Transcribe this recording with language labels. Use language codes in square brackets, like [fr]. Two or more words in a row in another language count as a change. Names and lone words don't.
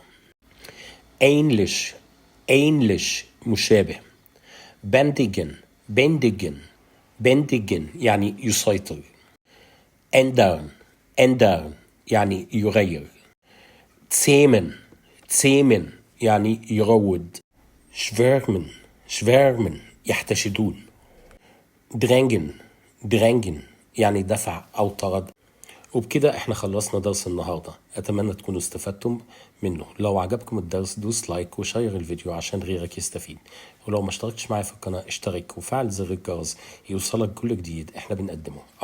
[de] Ähnlich Ähnlich مشابه. Bändigen Bändigen Bändigen [ar] يعني يسيطر. [de] Ändern Ändern [ar] يعني يغير. [de] Zähmen Zähmen [ar] يعني يروض. [de] Schwärmen Schwärmen يحتشدون. Drängen Drängen [ar] يعني دفع أو طرد. وبكده احنا خلصنا درس النهاردة. اتمنى تكونوا استفدتم منه. لو عجبكم الدرس دوس لايك وشير الفيديو عشان غيرك يستفيد. ولو ما اشتركتش معايا في القناة اشترك وفعل زر الجرس يوصلك كل جديد احنا بنقدمه.